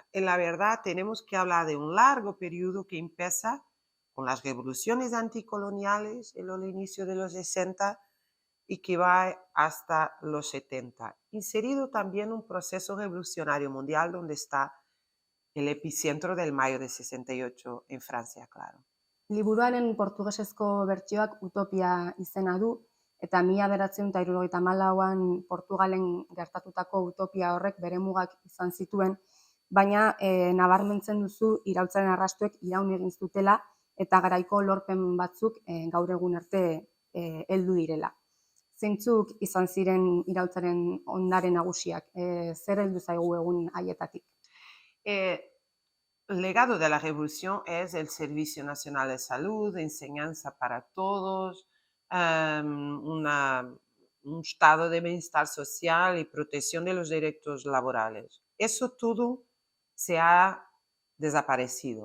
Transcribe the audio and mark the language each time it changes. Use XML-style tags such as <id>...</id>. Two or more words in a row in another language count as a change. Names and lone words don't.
<es>En la verdad, tenemos que hablar de un largo periodo que empieza con las revoluciones anticoloniales en el inicio de los 60 y que va hasta los 70. Inserido también un proceso revolucionario mundial donde está el epicentro del mayo de 68 en Francia, claro.</es> <eu>Liburuaren portugesezko bertsioak Utopia izena du, eta 1974an Portugalen gertatutako utopia horrek bere mugak izan zituen, baina nabarmentzen duzu iraultzaren arrastoek iraun egin zutela eta garaiko lorpen batzuk gaur egun arte heldu direla. Zeintzuk izan ziren iraultzaren ondare nagusiak? Zer heldu zaigu egun haietatik?</eu> <es>Eh, El legado de la revolución es el Servicio Nacional de Salud, enseñanza para todos, un estado de bienestar social y protección de los derechos laborales. Eso todo se ha desaparecido.</es>